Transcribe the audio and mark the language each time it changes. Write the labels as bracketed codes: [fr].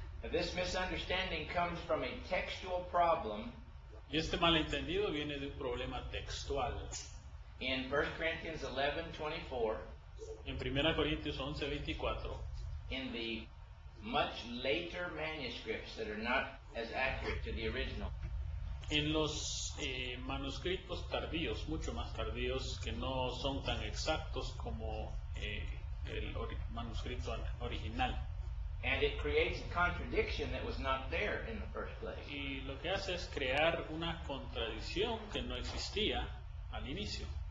[en] This misunderstanding comes from a textual problem [es] y este malentendido viene de un problema textual. [en] in 1 Corinthians 11:24, [es] En 1 Corintios 11:24, [en] in the much later manuscripts that are not as accurate to the original. [es] en los manuscritos tardíos, mucho más tardíos, que no son tan exactos como el manuscrito original. [en] And it creates a contradiction that was not there in the first place. [es] Y lo que hace es crear una contradicción que no existía al inicio.